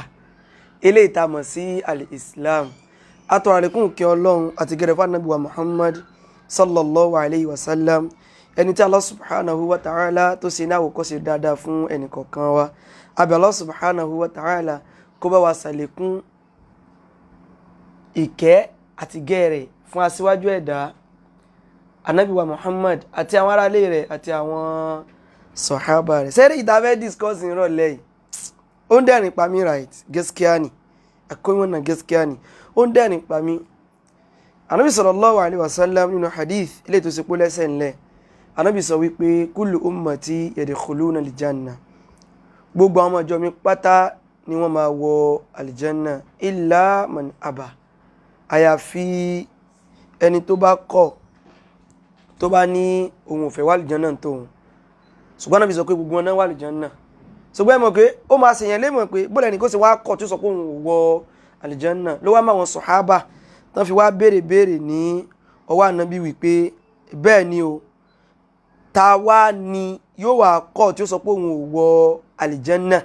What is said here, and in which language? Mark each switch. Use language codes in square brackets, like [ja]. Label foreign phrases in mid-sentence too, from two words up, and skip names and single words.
[yo] Eléyìí tá mọ̀ sí al-Islam. Atọrọ àlékún kí Ọlọ́run àti gẹ̀rẹ̀ fún Ànábì wa Muhammad [ar] صلى الله عليه وسلم. [yo] Ẹni tí [ar] الله سبحانه وتعالى [yo] tó ṣe ní àwòkọ́ṣe dáadáa fún ẹnì kọ̀ọ̀kan wa. Àbí [ar] الله سبحانه وتعالى [yo] kó bá wa ṣàlékún ìkẹ́ àti gẹ̀rẹ̀ fún aṣíwájú ẹ̀dá Ànábì wa Muhammad àti àwọn aráalé rẹ̀ àti àwọn sọ̀hábà rẹ̀. Sẹ́rí ìdáfẹ́ discuss ìrọ̀lẹ́ yìí ó ń dẹ̀rìn pa mí, right? [ha] Gaskiya ni akwai wannan gaskiya ni [yo] ó ń dẹ̀rìn pa mí. Ànábì [ar] صلى الله عليه وسلم [yo] nínú hadith ilé tó ṣe pé lẹ́sẹ̀ ńlẹ̀ Ànábì sọ wípé [ar] كل أمتي يدخلون الجنة, [yo] gbogbo àwọn ọjọ́ mi pátá ni wọ́n máa wọ [ar] الجنة إلا من أبى, [yo] àyàfi ẹni tó bá kọ̀ tó bá ní òun ò fẹ́ wà aljanna tóun. Ṣùgbọ́n Ànábì sọ pé gbogbo wọn náà wà aljanna. Ṣùgbọ́n ẹ mọ̀ pé ó máa ṣèyàn lé mọ̀ pé bóòlù ẹni kó sì wá kọ̀ tó sọ pé òun ò wọ aljanna ló wá máa wọn sọ̀hábà tán fi wá béèrè ní ọwọ́ Ànábì wípé bẹ́ẹ̀ ni o, ta wá ni yóò wá kọ̀ tí ó sọ pé òun ò wọ aljanna.